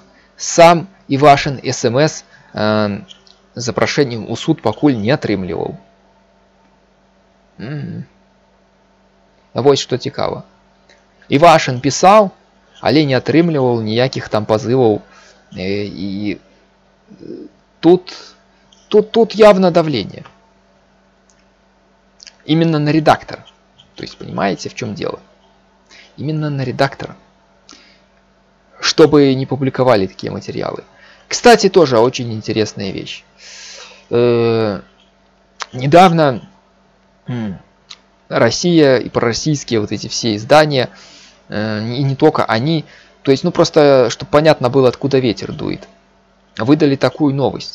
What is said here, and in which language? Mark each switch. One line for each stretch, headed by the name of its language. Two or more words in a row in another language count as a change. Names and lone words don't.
Belarusian: Сам Івашын СМС запрашэннем у суд пакуль не атрымліваў. Вось што цікава. Івашын пісаў, але не атрымліваў ніякіх там пазываў.
Russian: І тут явно давление. Именно на редактора. То есть, понимаете, в чем дело? Именно на редактора. Чтобы не публиковали такие материалы. Кстати, тоже очень интересная вещь. Недавно Россия и пророссийские вот эти все издания, и не только они, то есть, ну просто, чтобы понятно было, откуда ветер дует, выдали такую новость.